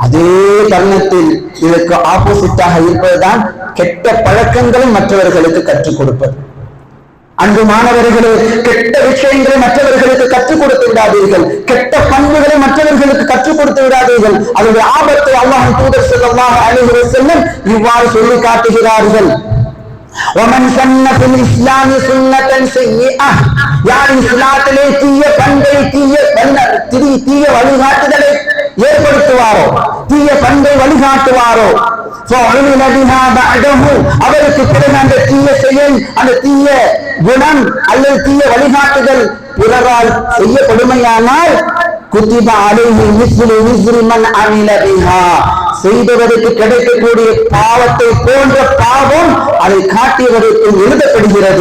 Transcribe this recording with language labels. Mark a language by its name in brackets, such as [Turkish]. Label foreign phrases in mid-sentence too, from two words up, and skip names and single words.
[Tamil] அதே தருணத்தில் இதற்கு ஆப்போசிட்டாக இருப்பதுதான் கெட்ட பழக்கங்களை மற்றவர்களுக்கு கற்றுக் கொடுப்பது. அன்பு மாணவர்களே, கெட்ட விஷயங்களை மற்றவர்களுக்கு கற்றுக் கொடுத்து விடாதீர்கள், கெட்ட பண்புகளை மற்றவர்களுக்கு கற்றுக் கொடுத்து விடாதீர்கள். அதனுடைய ஆபத்தை அல்லாஹ்வின் தூதர் [Arabic] صلى الله عليه وسلم [Tamil] இவ்வாறு சொல்லி காட்டுகிறார்கள். [Arabic] ومن سن في الاسلام سنة سيئة, [Tamil] யார் இஸ்லாத்திலே தீய பண்பை தீய வழிகாட்டுதலை ஏற்படுத்துவாரோ, தீய பண்பை வழிகாட்டுவாரோ, அவருக்கு பிறகு அந்த தீய செயல், அந்த தீய குணம் அல்லது தீய வழிகாட்டுதல் பிறரால் செய்யப்படுமையானால் [Arabic] كتب عليه مثل وزر من عمل بها, [Tamil] செய்தவருக்கு கிடைக்கக்கூடிய பாவத்தை போன்ற பாவம் அதை காட்டியவருக்கு எழுதப்படுகிறது.